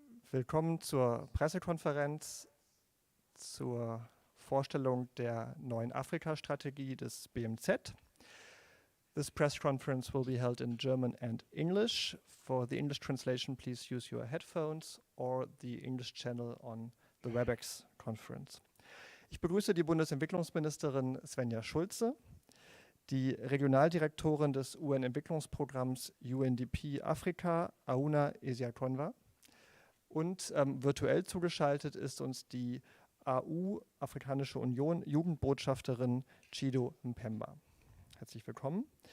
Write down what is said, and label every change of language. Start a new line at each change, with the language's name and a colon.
German: Willkommen zur Pressekonferenz zur Vorstellung der neuen Afrika-Strategie des BMZ.
English: This press conference will be held in German and English. For the English translation, please use your headphones or the English channel on the WebEx conference.
German: Ich begrüße die Bundesentwicklungsministerin Svenja Schulze, die Regionaldirektorin des UN-Entwicklungsprogramms UNDP Afrika, Auna Esiakonwa. Und virtuell zugeschaltet ist uns die AU, Afrikanische Union, Jugendbotschafterin Chido Mpemba. Herzlich willkommen.